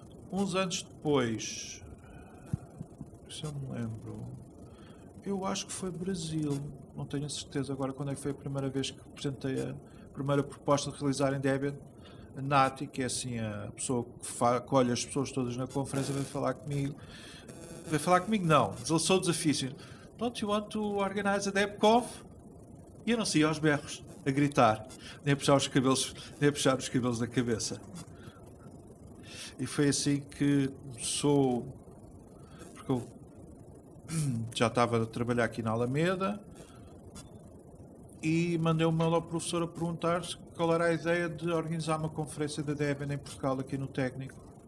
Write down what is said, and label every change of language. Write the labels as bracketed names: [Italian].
[Portuguese] Uns anos depois, se eu me lembro, eu acho que foi Brasil, não tenho certeza agora quando é que foi a primeira vez que apresentei a primeira proposta de realizar em Debian. A Nati, que é assim a pessoa que colhe as pessoas todas na conferência, veio falar comigo. Veio falar comigo não, lançou o desafio. [English] Don't you want to organize a DebConf? [Portuguese] E eu não saía aos berros, a gritar, nem a puxar os cabelos da cabeça. E foi assim que começou, porque eu já estava a trabalhar aqui na Alameda e mandei um mail ao professor a perguntar qual era a ideia de organizar uma conferência da Debian em Portugal aqui no técnico.